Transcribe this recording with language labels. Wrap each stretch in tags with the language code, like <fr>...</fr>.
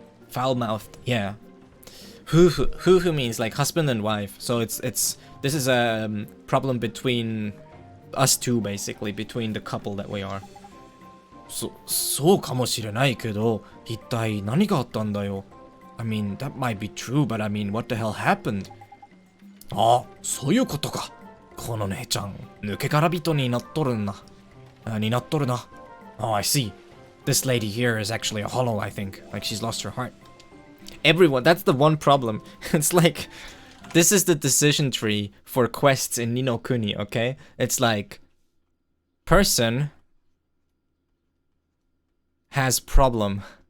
<en>Foul mouthed, yeah. 夫婦 means like husband and wife. So this is a problem between us two, basically, between the couple that we are.</en> <ja>そうかもしれないけど、一体何があったんだよ? I mean, that might be true, but I mean, what the hell happened? あ、そういうことか。この姉ちゃん、抜け殻人になっとるな。になっとるな。</ja> <en>Oh, I see. This lady here is actually a hollow, I think. Like she's lost her heart. Everyone, that's the one problem. It's like, this is the decision tree for quests in Ni no Kuni, okay? It's like, person has problem.</en>